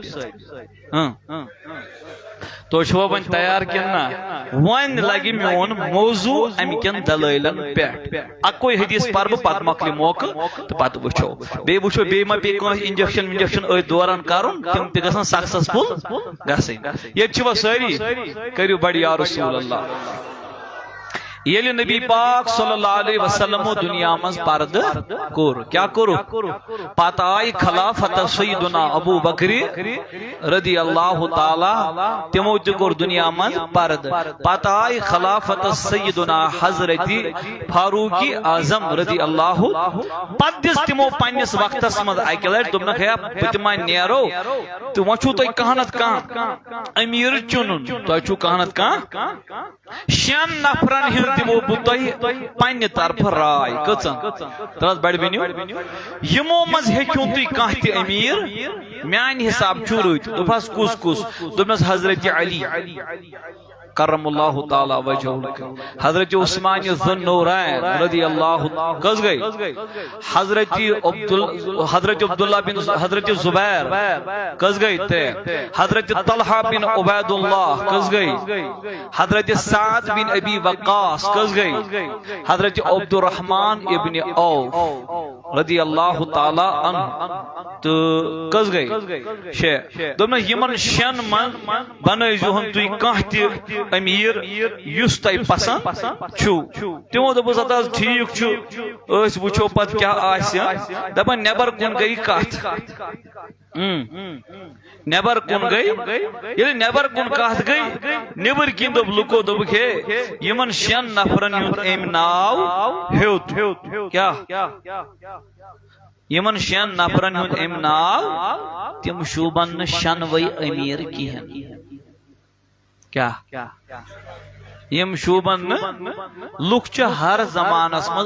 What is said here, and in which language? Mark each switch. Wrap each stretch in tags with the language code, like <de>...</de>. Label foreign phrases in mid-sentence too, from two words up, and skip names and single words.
<ks>ثٲبت تو چھوا وۄنۍ تیار کِنہٕ نہ وۄنۍ لگہِ میون موضوع امہِ کٮ۪ن دلٲیلن پٮ۪ٹھ اکوے حدیث پرٕ بہٕ پتہٕ مۄکلہِ موقعہٕ تہٕ پتہٕ وٕچھو بیٚیہِ ما پیٚیہِ کٲنٛسہِ انجکشن ونجکشن أتھۍ دوران کرُن تِم تہِ گژھن سکسیسفل گژھٕنۍ ییٚتہِ چھِوا سٲری کٔرِو بڑِ</ks> <ar>یا رسول اللہ</ar> <ks>ییٚلہِ نبی پاک</ks> <ar>صلی اللہ علیہ وسلم</ar> <ks>دنیا مز پرد کوٚر کیا کوٚر پتہٕ آیہِ خلافت سیدنا ابو بکر</ks> <ar>رضی اللہ تعالی</ar> <ks>تمو تہِ کوٚر دنیا مز پرد پتہٕ آیہِ خلافت سیدنا حضرت فاروق اعظم</ks> <ar>رضی اللہ</ar> <ks>پتہٕ دِژ تمو پننس وقتس مز اکہِ لٹہِ دوٚپنکھ ہے بہٕ تہِ ما نیرو تہٕ وۄنۍ چھُو تۄہہِ کانٛہہ نتہٕ کانٛہہ امیر چُنُن تۄہہِ چھُو کانٛہہ نتہٕ کانٛہہ شٮ۪ن نفرن ہُنٛد دمو بہٕ تۄہہِ پننہِ طرفہٕ راے کٔژن ترٛس بڑِ بنِو یِمو منٛز ہیٚکِو تُہۍ کانٛہہ تہِ امیر میانہِ حساب چھُ رٕتۍ دوٚپہس کُس کُس دوٚپنس حضرت علی</ks> <ar>کرم اللہ تعالی وجہہ</ar> <ks>حضرت عثمان ذوالنورین</ks> <ar>رضی اللہ</ar> <ks>کس گئی حضرت عبداللہ بن حضرت زبیر کس گئی ترے حضرت طلحہ بن عبید اللہ کس گئی حضرت سعد بن ابی وقاص کس گئی حضرت عبد الرحمن ابن عوف</ks> <ar>رضی اللہ تعالی عنہ</ar> <ks>تو کس گئی شے دوٚپنس یمن شٮ۪ن منٛز بنٲیزِہون تُہۍ کانٛہہ تہِ امیر یُس تۄہہِ پسند چھُو تِمو دوٚپُس اَدٕ حظ ٹھیٖک چھُ أسۍ وٕچھو پتہٕ کیٛاہ آسہِ دپان نٮ۪بر کُن گٔے کتھ نٮ۪بر کُن گٔے ییٚلہِ نٮ۪بر کُن کتھ گٔے نٮ۪بٕرۍ کِنۍ دوٚپ لُکو دوٚپُکھ ہے یِمن شٮ۪ن نفرن ہُنٛد أمۍ ناو ہیوٚت کیٛاہ یمن شٮ۪ن نفرن ہُنٛد أمۍ ناو تِم شوٗبن نہٕ شٮ۪نوَے امیر کِہیٖنۍ کیا یم شوٗبن نہٕ لُکھ چھِ ہر زمانس منٛز</ks>